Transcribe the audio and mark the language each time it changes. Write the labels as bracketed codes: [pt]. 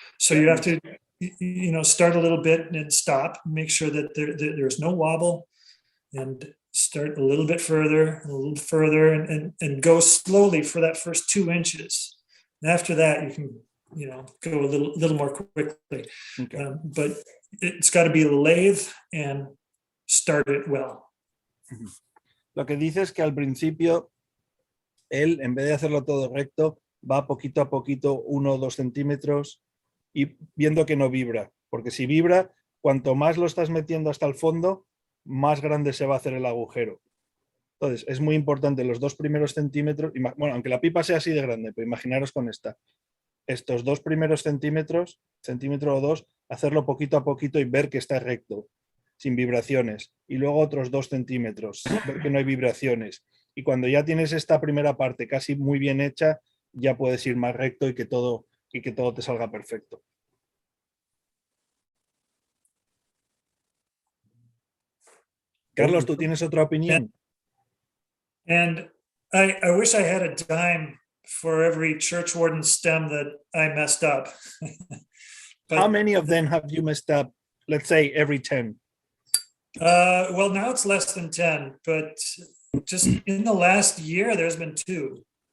[en] So you have to, start a little bit and stop, make sure that there's no wobble, and start a little bit further, and go slowly for that first 2 inches. And after that, you can, go a little more quickly. Okay. But it's got to be a lathe and start it well. [es] Lo que dice es que al principio él, en vez de hacerlo todo recto, va poquito a poquito, 1 o 2 centímetros, y viendo que no vibra, porque si vibra, cuanto más lo estás metiendo hasta el fondo, más grande se va a hacer el agujero. Entonces, es muy importante los 2 primeros centímetros, bueno, aunque la pipa sea así de grande, pero imaginaros con estos 2 primeros centímetros, centímetro o 2, hacerlo poquito a poquito y ver que está recto. sin vibraciones, y luego otros 2 centímetros, ver que no hay vibraciones. Y cuando ya tienes esta primera parte casi muy bien hecha, ya puedes ir más recto y que todo te salga perfecto. Carlos, ¿tú tienes otra opinión? [en] And I wish I had a dime for every church warden stem that I messed up. How many of them have you messed up? Let's say every 10. Well, now it's less than 10, but just in the last year, there's been 2.